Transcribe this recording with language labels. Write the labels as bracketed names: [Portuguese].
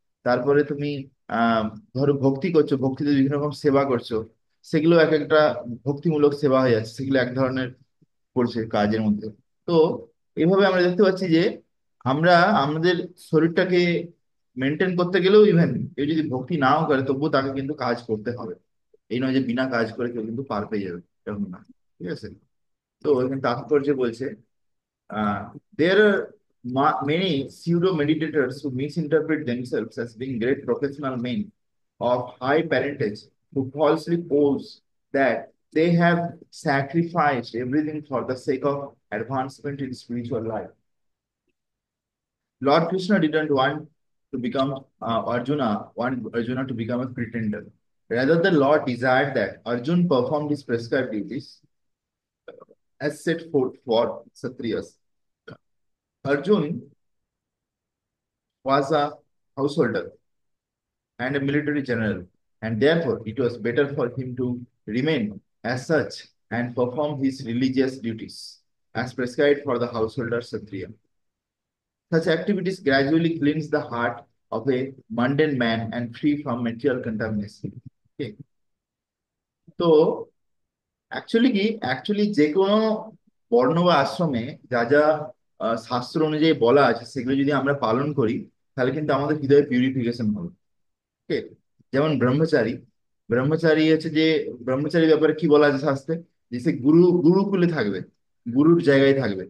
[Bangla] তারপরে তুমি আহ ধরো ভক্তি করছো, ভক্তিতে বিভিন্ন রকম সেবা করছো, সেগুলো এক একটা ভক্তিমূলক সেবা হয়ে যাচ্ছে, সেগুলো এক ধরনের পড়ছে কাজের মধ্যে। তো এইভাবে আমরা দেখতে পাচ্ছি যে আমরা আমাদের শরীরটাকে মেনটেন করতে গেলেও ইভেন কেউ যদি ভক্তি নাও করে তবুও তাকে কিন্তু কাজ করতে হবে। এই নয় যে বিনা কাজ করে কেউ কিন্তু পার পেয়ে যাবে, এরকম না। ঠিক আছে। তো এখানে তাৎপর্য বলছে, [English] there are many pseudo meditators who misinterpret themselves as being great professional men of high parentage, who falsely pose that they have sacrificed everything for the sake of advancement in spiritual life. Lord Krishna didn't want Arjuna to become a pretender. Rather, the Lord desired that Arjun perform his prescribed duties as set forth for Kshatriyas. Arjun was a householder and a military general, and therefore it was better for him to remain as such and perform his religious duties as prescribed for the householder Kshatriya. Such activities gradually cleanse the heart of a mundane man and free from material contamination. Okay. [Bangla] তো actually যে কোনো বর্ণ বা আশ্রমে যা যা শাস্ত্র অনুযায়ী বলা আছে সেগুলো যদি আমরা পালন করি, তাহলে কিন্তু আমাদের হৃদয় পিউরিফিকেশন হবে। ঠিক। যেমন ব্রহ্মচারী, ব্রহ্মচারী হচ্ছে যে ব্রহ্মচারী ব্যাপারে কি বলা আছে শাস্ত্রে, যে সে গুরুকুলে থাকবে, গুরুর জায়গায় থাকবে।